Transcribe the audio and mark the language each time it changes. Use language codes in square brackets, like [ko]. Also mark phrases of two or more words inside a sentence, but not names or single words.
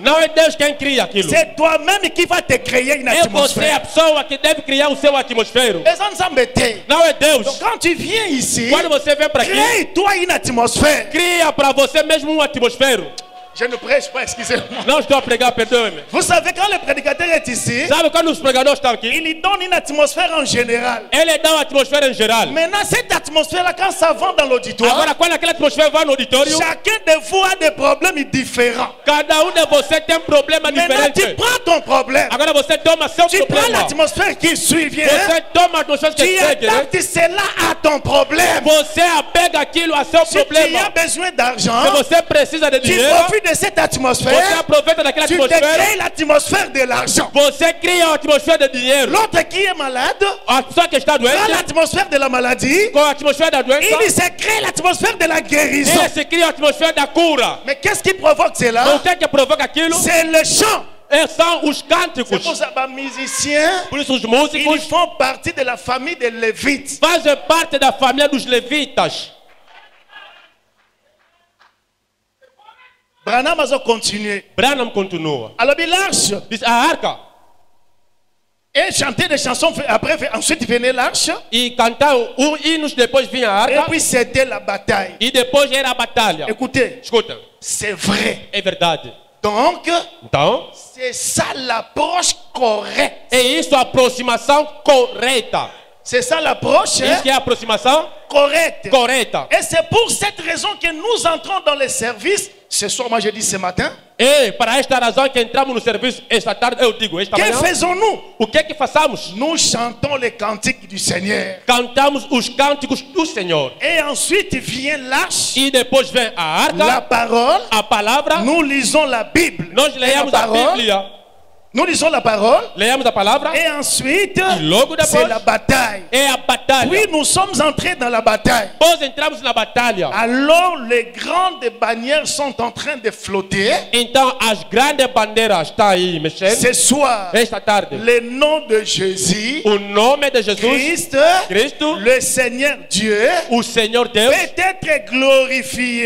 [pt] Não é Deus quem cria aquilo. [fr] C'est toi-même qui va te créer une [pt] É você a [fr] atmosphère. [pt] pessoa que deve criar o seu atmosfera. [fr] Et ça [ln] Nzambe te. [pt] Não é Deus. [fr] Donc quand tu viens ici, [pt] Quando você vem para aqui, [fr] crée-toi une atmosphère. [pt] cria para você mesmo uma atmosfera. [fr] Je ne prêche pas, excusez-moi. [pt] Não estou a pregar, perdoe-me. [fr] Vous savez, quand le prédicateur est ici, [pt] Sabe quando os pregadores estão aqui? [fr] il lui donne une atmosphère en général. [pt] Ele dá uma atmosfera em geral. [fr] Maintenant, cette atmosphère-là, quand ça va dans l'auditoire, [pt] Agora, quando aquela atmosfera vai no auditório, [fr] chacun de vous a des problèmes différents. [pt] cada de você tem problema [fr] Maintenant, tu [pt] diferente. [fr] prends ton problème. [pt] Agora você toma seu [fr] Tu prends [pt] problema. [fr] l'atmosphère qui suit, viens. [pt] Você toma a atmosfera que [fr] Tu [pt] segue, né? [fr] adaptes cela à ton problème. [pt] Você apega aquilo a seu [fr] Si tu as [pt] problema. [fr] besoin [pt] Se [fr] d'argent, [pt] você precisa de [fr] tu [pt] dinheiro, [fr] profites de cette atmosphère, [pt] você aproveita daquela [fr] tu te [pt] atmosfera. [fr] crées l'atmosphère de l'argent. [pt] Você cria uma atmosfera de dinheiro. [fr] L'autre qui est malade, [pt] A pessoa que está [fr] dans [pt] doente, [fr] l'atmosphère de la maladie, [pt] com a atmosfera da doença, [fr] il se crée l'atmosphère de la guérison. [pt] ele se cria a atmosfera da cura. [fr] Mais qu'est-ce qui provoque [pt] Então, [fr] cela? [pt] o que é que provoca aquilo? [fr] C'est le chant. [pt] São os [fr] C'est pour [pt] cânticos. [fr] ça que les musiciens, [pt] Por isso, os [fr] ils [pt] músicos [fr] font partie de la famille des Lévites. [pt] fazem parte da família dos levitas. [fr] Branham a continué. [pt] Branham continua. [fr] Alors, l'arche, [pt] Diz a arca. [fr] et chanter des chansons, après, ensuite venait l'arche, [pt] E cantar hinos, depois vinha a [fr] et [pt] arca. [fr] puis c'était la bataille. [pt] E depois era a batalha. [fr] Écoutez, [pt] Escuta, [fr] c'est vrai. [pt] é verdade. [fr] Donc, [pt] Então, [fr] c'est ça l'approche correcte. [pt] é isso a aproximação correta. [fr] C'est ça l'approche [pt] Isso que é a aproximação [fr] correcte. [pt] correta. [fr] Et c'est pour cette raison que nous entrons dans les services. Ce soir, moi je dis ce matin. [pt] E para esta razão que entramos no serviço esta tarde, eu digo, esta [fr] Que [pt] manhã, [fr] faisons-nous? [pt] o que é que façamos? [fr] Nous chantons les cantiques du Seigneur. [pt] Cantamos os cânticos do Senhor. [fr] Et ensuite vient l'arche, [pt] E depois vem a arca, [fr] la parole. [pt] a palavra. [fr] Nous lisons la Bible. [pt] Nós [fr] Et [pt] leamos [fr] la [pt] a [fr] parole. [pt] Bíblia. [fr] Nous lisons la parole. [pt] Leamos a palavra. [fr] Et ensuite, [pt] E logo [fr] c'est [pt] depois [fr] la bataille. [pt] é a batalha. [fr] Puis nous sommes entrés dans la bataille. [pt] Nós entramos na batalha. [fr] Alors les grandes bannières sont en train de flotter. [pt] Então as grandes bandeiras estão aí mexendo. [fr] Ce soir, [pt] Esta tarde, [fr] le nom de Jésus, [pt] o nome de Jesus Cristo, [fr] le Seigneur Dieu, [pt] o Senhor Deus, [fr] peut être glorifié.